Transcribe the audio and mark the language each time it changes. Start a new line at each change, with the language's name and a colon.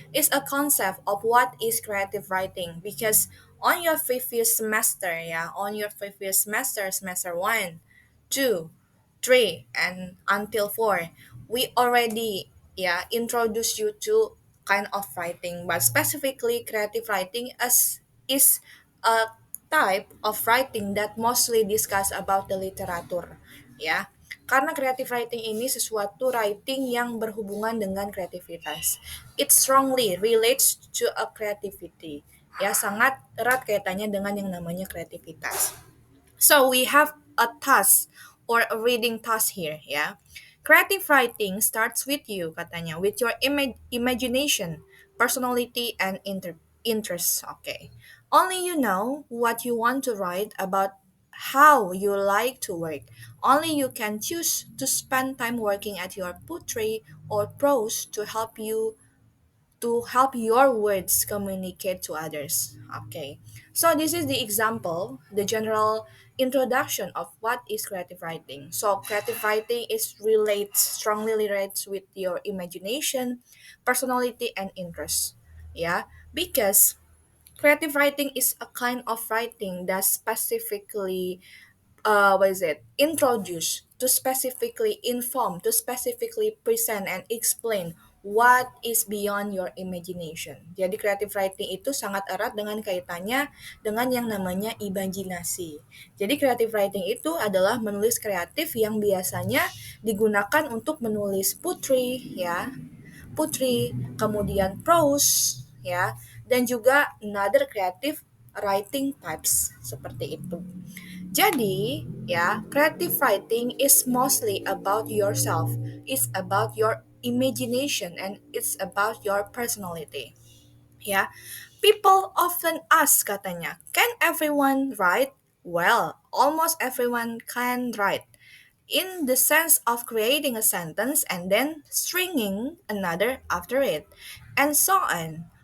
English: It's a concept of what is creative writing because on your previous semester, yeah, on your previous semester, semester 1, 2, 3, and until 4, we already, yeah, introduced you to kind of writing, but specifically creative writing as is a type of writing that mostly discuss about the literature, ya.
Indonesian: Karena creative writing ini sesuatu writing yang berhubungan dengan kreativitas.
English: It strongly relates to a creativity.
Indonesian: Ya, sangat erat kaitannya dengan yang namanya kreativitas.
English: So we have a task or a reading task here, ya. Creative writing starts with you, katanya, with your imagination, personality, and interests. Okay. Only you know what you want to write about how you like to work. Only you can choose to spend time working at your poetry or prose to help your words communicate to others. Okay, so this is the example, the general introduction of what is creative writing. So creative writing is relates strongly relates with your imagination, personality, and interests. Yeah, because creative writing is a kind of writing that specifically what is it, introduce, to specifically inform, to specifically present and explain what is beyond your imagination.
Indonesian: Jadi creative writing itu sangat erat dengan kaitannya dengan yang namanya imajinasi. Jadi creative writing itu adalah menulis kreatif yang biasanya digunakan untuk menulis putri, ya, putri, kemudian prose, ya, dan juga
English: another creative writing types
Indonesian: seperti itu. Jadi, ya,
English: creative writing is mostly about yourself. It's about your imagination and it's about your personality. Ya, people often ask, katanya, can everyone write? Well, almost everyone can write in the sense of creating a sentence and then stringing another after it, and so on.